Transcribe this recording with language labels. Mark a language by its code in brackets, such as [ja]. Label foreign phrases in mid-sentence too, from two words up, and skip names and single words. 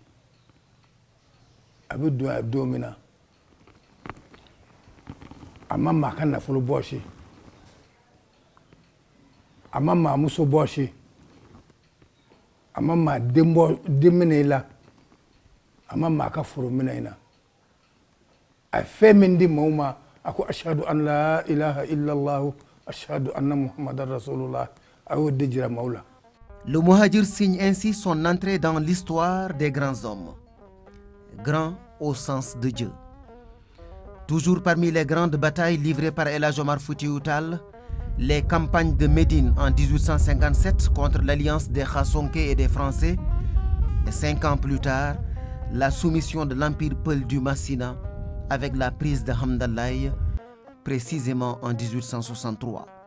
[bm] A bɛ don yan don min na, a ma maa ka nafolo bɔsi, a ma maa muso bɔsi, a ma maa den minɛ i la, a ma maa ka foro minɛ i la. A ye fɛn min di maaw ma, a ko [ar] أشهد أن لا إله إلا الله، أشهد أن محمدا رسول الله, [bm] a y'o de jira maaw la. [fr] Le Muhajir signe ainsi son entrée dans l'histoire des grands hommes. Grand au sens de Dieu. Toujours parmi les grandes batailles livrées par El Hadj Omar Foutiyou Tall, les campagnes de Médine en 1857 contre l'alliance des Khassonké et des Français, et 5 ans plus tard, la soumission de l'Empire Peul du Massina avec la prise de Hamdallaye, précisément en 1863.